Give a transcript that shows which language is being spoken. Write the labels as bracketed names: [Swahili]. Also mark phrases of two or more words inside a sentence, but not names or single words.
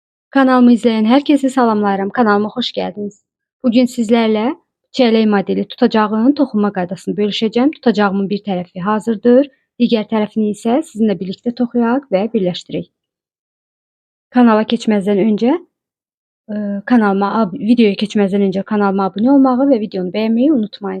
[Turkish] Kanalımı izleyen herkese salamlayıram. Kanalıma hoş geldiniz. Bugün sizlerle çeyrek modeli tutacağın [Azerbaijani] toxunma qaydasını [Turkish] bölüşeceğim. [Azerbaijani] Tutacağımın bir tərəfi hazırdır. Digər tərəfini isə sizinlə birlikte toxuyaq və birləşdirək. Kanala keçməzdən öncə videoya keçməzdən öncə kanalıma abunə olmağı və videonu bəyənməyi unutmayın.